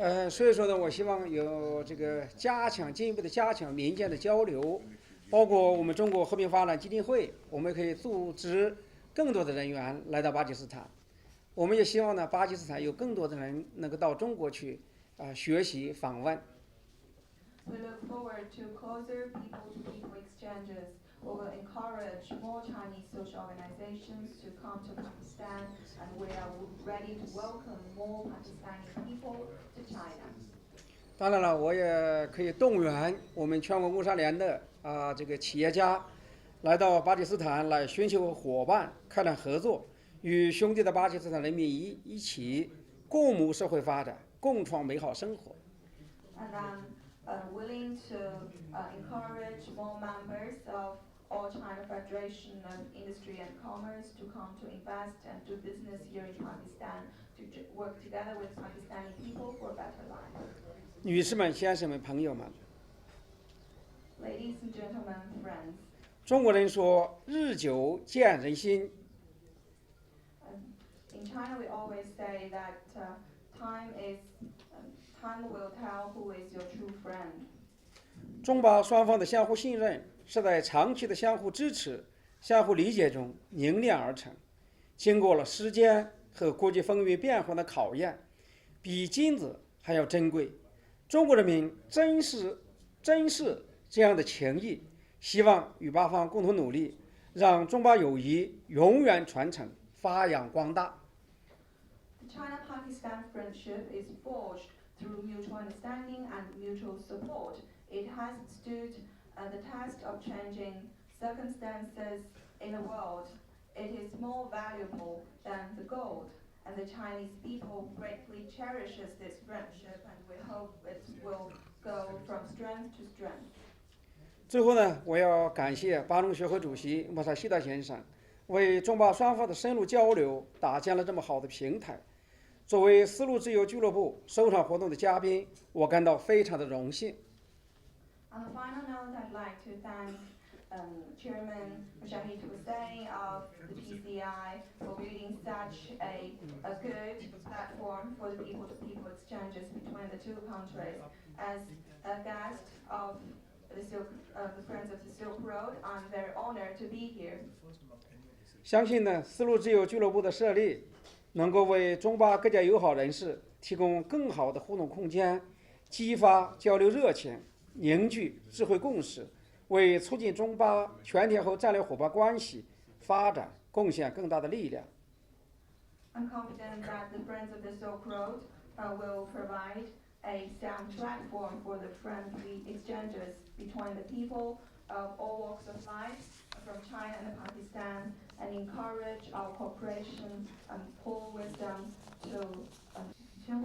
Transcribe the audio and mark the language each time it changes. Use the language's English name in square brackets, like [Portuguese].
[Chinese] 所以说呢，我希望有这个进一步的加强民间的交流，包括我们中国和平发展基金会，我们可以组织更多的人员来到巴基斯坦，我们也希望呢，巴基斯坦有更多的人能够到中国去学习访问。 [English] We look forward to closer people-to-people exchanges. We will encourage more Chinese social organizations to come to Pakistan, and we are ready to welcome more Pakistani people to China. [Chinese] 当然了，我也可以动员我们全国工商联的这个企业家来到巴基斯坦来寻求伙伴，开展合作，与兄弟的巴基斯坦人民一起共谋社会发展，共创美好生活。 [English] And I'm willing to encourage more members of All China Federation of Industry and Commerce to come to invest and do business here in Pakistan, to work together with Pakistani people for a better life. [Chinese] 女士们、先生们、朋友们， [English] Ladies and gentlemen, friends, [Chinese] 中国人说日久见人心， [English] in China we always say that time will tell who is your true friend. [Chinese] 中巴双方的相互信任是在长期的相互支持、相互理解中凝练而成，经过了时间和国际风云变幻的考验，比金子还要珍贵。中国人民珍视这样的情谊，希望与巴方共同努力，让中巴友谊永远传承、发扬光大。 [English] The China-Pakistan friendship is forged through mutual understanding and mutual support. It has stood the test of changing circumstances in the world. It is more valuable than the gold, and the Chinese people greatly cherishes this friendship, and we hope it will go from strength to strength. [Chinese] 最后呢，我要感谢巴中学会主席穆萨希达先生，为中巴双方的深入交流搭建了这么好的平台。作为丝路自由俱乐部首场活动的嘉宾，我感到非常的荣幸。 [English] On a final note, I'd like to thank Chairman Mujahid Hussain of the PCI for building such a good platform for the people-to-people exchanges between the two countries. As a guest of the Friends of the Silk Road, I'm very honored to be here. [Chinese] 相信呢，丝路自由俱乐部的设立能够为中巴各界友好人士提供更好的互动空间，激发交流热情，凝聚智慧共识，为促进中巴全天候战略伙伴关系发展贡献更大的力量。 [English] I'm confident that the Friends of the Silk Road will provide a sound platform for the friendly exchanges between the people of all walks of life from China and Pakistan, and encourage our cooperation and pour wisdom to